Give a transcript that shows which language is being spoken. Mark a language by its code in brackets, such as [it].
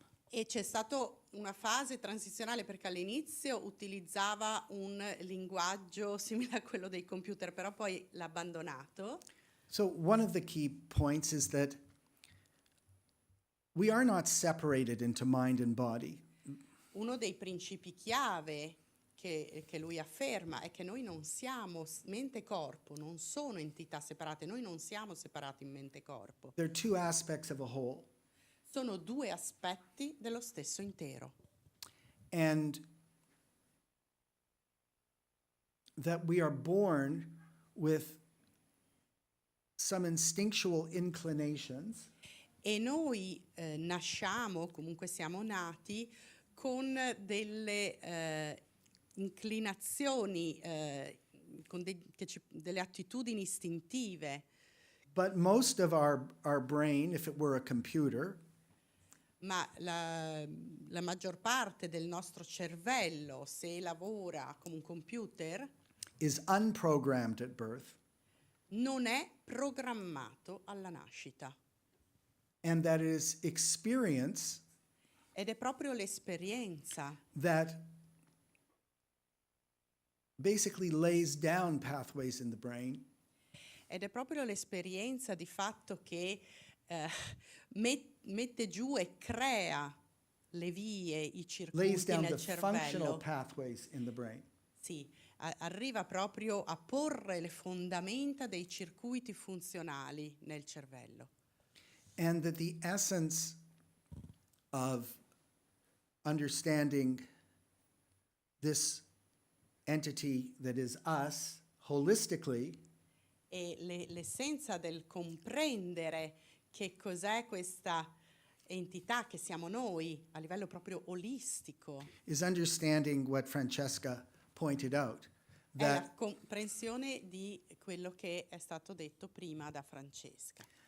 [it] E c'è stata una fase transizionale perché all'inizio utilizzava un linguaggio simile a quello dei computer, però poi l'ha abbandonato. [en] So one of the key points is that we are not separated into mind and body. [it] Uno dei principi chiave che lui afferma è che noi non siamo mente e corpo, non sono entità separate, noi non siamo separati in mente e corpo. [en] They're two aspects of a whole. [it] Sono due aspetti dello stesso intero. [en] And that we are born with some instinctual inclinations [it] E noi nasciamo, comunque siamo nati, con delle inclinazioni, con delle attitudini istintive, [en] but most of our brain, if it were a computer, [it] ma la maggior parte del nostro cervello, se lavora come un computer, [en] is unprogrammed at birth, [it] non è programmato alla nascita. [en] and that is experience [it] Ed è proprio l'esperienza [en] that basically lays down pathways in the brain [it] ed è proprio l'esperienza di fatto che mette giù e crea le vie, i [en] lays [it] circuiti [en] down the [it] nel [en] functional [it] cervello. [en] pathways in the brain. [it] Sì, arriva proprio a porre le fondamenta dei circuiti funzionali nel cervello. [en] And that the essence of understanding this entity that is us holistically [it] E l'essenza del comprendere che cos'è questa entità che siamo noi a livello proprio olistico [en] is understanding what Francesca pointed out, [it] è la [en] that, [it] comprensione di quello che è stato detto prima da Francesca.